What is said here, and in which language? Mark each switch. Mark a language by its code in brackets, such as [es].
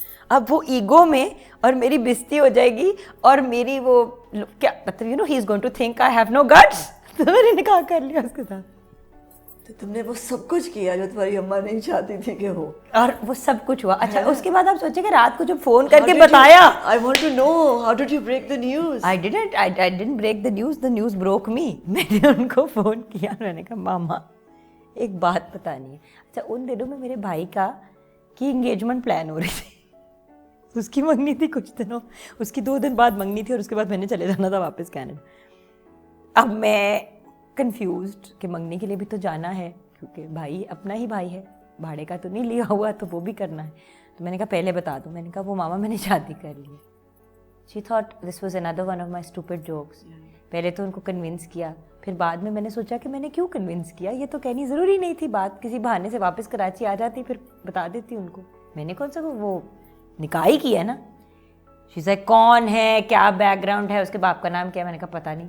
[ur] اب وہ ایگو میں اور میری بےزتی ہو جائے گی, اور میری وہ کیا مطلب [en] You know he is going to think I have no guts. [ur] تو میں نے نکاح کر لیا اس کے ساتھ. تو تم نے وہ سب کچھ کیا جو تمہاری اماں نہیں چاہتی تھی کہ ہو, اور وہ سب کچھ ہوا. اچھا اس کے بعد آپ سوچیں کہ رات کو جب فون کر کے بتایا, [en] I want to know how did you break the news. I didn't break the news broke me. [ur] میں نے ان کو فون کیا, میں نے کہا ماما ایک بات بتانی ہے. اچھا ان دنوں میں میرے بھائی کی انگیجمنٹ پلان ہو رہی تھی, اس کی منگنی تھی کچھ دنوں, اس کی 2 دن بعد منگنی تھی, اور اس کے بعد میں نے چلے جانا تھا واپس کینیڈا. اب میں کنفیوزڈ کہ منگنی کے لیے بھی تو جانا ہے, کیونکہ بھائی اپنا ہی بھائی ہے, بھاڑے کا تو نہیں لیا ہوا, تو وہ بھی کرنا ہے. تو میں نے کہا پہلے بتا دوں. میں نے کہا وہ ماما میں نے شادی کر لی. [en] She thought this was another one of my stupid jokes. [ur] پہلے تو ان کو کنونس کیا, پھر بعد میں نے سوچا کہ میں نے کیوں کنونس کیا, یہ تو کہنی ضروری نہیں تھی بات, کسی بہانے سے واپس کراچی آ جاتی, پھر بتا دیتی ان کو. میں نے کون سا وہ نکاح ہی کیا ہے نا. شی سے کون ہے, کیا بیک گراؤنڈ ہے, اس کے باپ کا نام کیا, میں نے کہا پتہ نہیں.